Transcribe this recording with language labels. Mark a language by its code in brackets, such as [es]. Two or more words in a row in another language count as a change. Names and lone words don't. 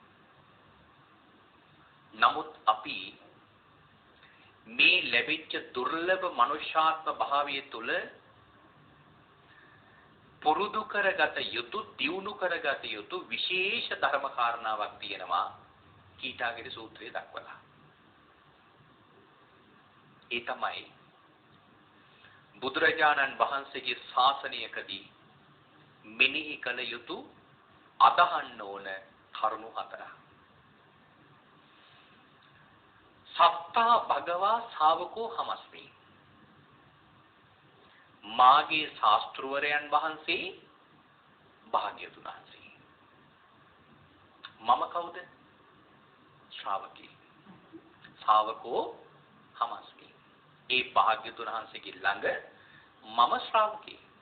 [si] නමුත් අපි මේ ලැබිච්ච දුර්ලභ මනුෂ්‍යාත්ම භාවය තුළ පුරුදු කරගත යුතු, දියුණු කරගත යුතු විශේෂ ධර්ම කාරණාවක් තියෙනවා කීටාගිරි සූත්‍රයේ දක්වලා. ඒ තමයි බුදුරජාණන් වහන්සේගේ ශාසනයකදී මෙනෙහි කළ යුතු අදහන්න ඕන කරුණු හතරක්. [pi] සත්තා භගවා ශාවකෝ හමස්මි. [si] මාගේ ශාස්ත්‍රවරයන් වහන්සේ භාග්‍යවතුන් වහන්සේ. මම කවුද? ශ්‍රාවකී. [pi] ශාවකෝ හමස්මි. [si] ඒ භාග්‍යවතුන් වහන්සේගේ ළඟ මම ශ්‍රාවකී.